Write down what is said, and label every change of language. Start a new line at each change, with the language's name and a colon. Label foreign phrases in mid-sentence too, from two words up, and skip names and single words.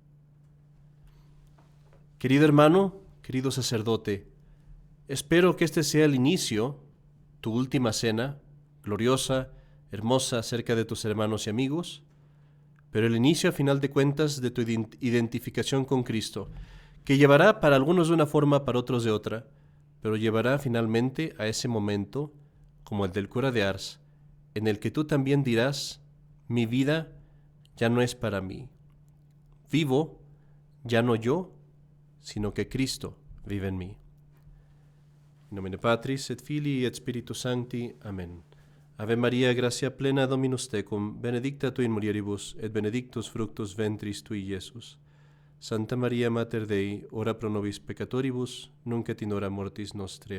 Spanish: Querido hermano, querido sacerdote, espero que este sea el inicio, tu última cena, gloriosa, hermosa cerca de tus hermanos y amigos, pero el inicio a final de cuentas de tu identificación con Cristo, que llevará para algunos de una forma, para otros de otra, pero llevará finalmente a ese momento, como el del cura de Ars, en el que tú también dirás, mi vida ya no es para mí. Vivo, ya no yo, sino que Cristo vive en mí.
Latin: In nomine Patris et Filii et Spiritus Sancti. Amen. Ave Maria, gratia plena Dominus tecum, benedicta tu in mulieribus, et benedictus fructus ventris tui, Iesus. Santa Maria Mater Dei, ora pro nobis peccatoribus, nunc et in hora mortis nostre.